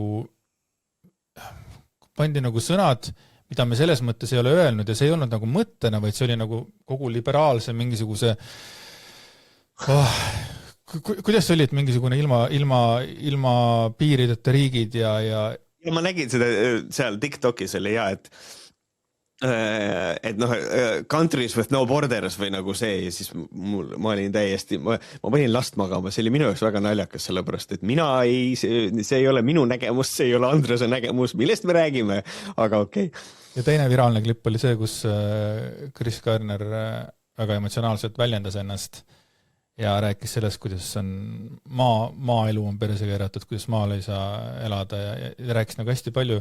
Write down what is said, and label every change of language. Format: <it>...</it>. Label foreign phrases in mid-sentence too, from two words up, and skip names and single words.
<et>pandi nagu sõnad, mida me selles mõttes ei ole öelnud ja see ei olnud nagu mõttena, vaid see oli nagu kogu liberaalse mingisuguse kuidas see oli, et mingisugune ilma piirideta riigid ja ma nägin seda seal TikTokis oli et</et> <en>countries with no borders</en> <et>või nagu see ja siis ma olin täiesti, ma panin last magama, see oli minu jaoks väga naljakas, sellepärast, et see ei ole minu nägemus, see ei ole Andrese nägemus, millest me räägime, aga okei. Ja teine viraalne klipp oli see, kus Chris Kerner väga emotsionaalselt väljendas ennast ja rääkis sellest, kuidas on maaelu on perse keeratud, kuidas maal ei saa elada ja rääkis nagu hästi palju.</et>